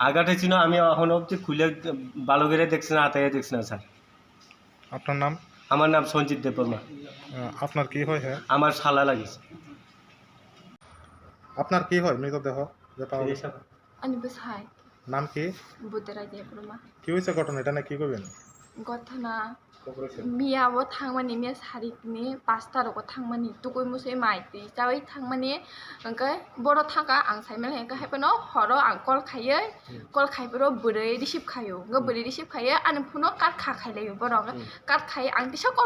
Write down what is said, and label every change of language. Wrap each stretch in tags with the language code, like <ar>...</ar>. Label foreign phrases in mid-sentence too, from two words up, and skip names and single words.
<bn>আগাতে ছিল আমি এখন অবধি খুলে ভালো করে দেখছি না, হাতে দেখছি না স্যার। আপনার নাম? আমার নাম সঞ্জিত দেববর্মা। আপনার কি হয়? হ্যাঁ, আমার শালা লাগিছে। আপনার কি হয় মৃতদেহ যে পাওয়া গেছে?</bn> <trp>Ani besai</trp> <bn>নাম কি?</bn> <trp>budera je bruma</trp> <bn>কি হয়েছে ঘটনা এটা না কি করবেন?</bn> <trp>gothana miya bo thangmani miya sarikni pasta ro thangmani tukoi musai mai ti jawai thangmani angkai boro thanga ang saimel hengka haipano horo ang kol khaibro burei receive khayo nga burei receive khaye an phuno kat kha khailayo boro kat khai ang tisa kol</trp>